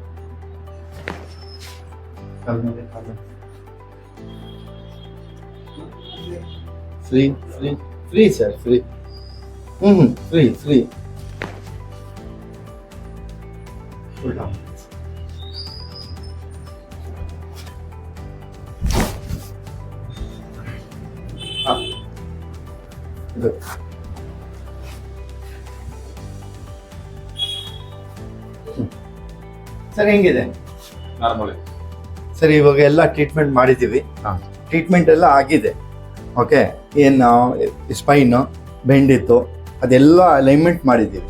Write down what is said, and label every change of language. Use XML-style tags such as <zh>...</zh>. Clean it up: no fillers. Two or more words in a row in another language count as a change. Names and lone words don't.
<en>free free free sir, free. free free. उल्टा.</en> <hi>हाँ,</hi> <kn>ಇದು ಸರ್ ಹೆಂಗಿದೆ ನಾರ್ಮಲ್. ಸರ್ ಇವಾಗ ಎಲ್ಲ ಟ್ರೀಟ್ಮೆಂಟ್ ಮಾಡಿದ್ದೀವಿ. ಟ್ರೀಟ್ಮೆಂಟ್ ಎಲ್ಲ ಆಗಿದೆ. ಓಕೆ, ಏನು ಸ್ಪೈನು ಬೆಂಡಿತ್ತು ಅದೆಲ್ಲ ಅಲೈನ್ಮೆಂಟ್ ಮಾಡಿದ್ದೀವಿ.</kn>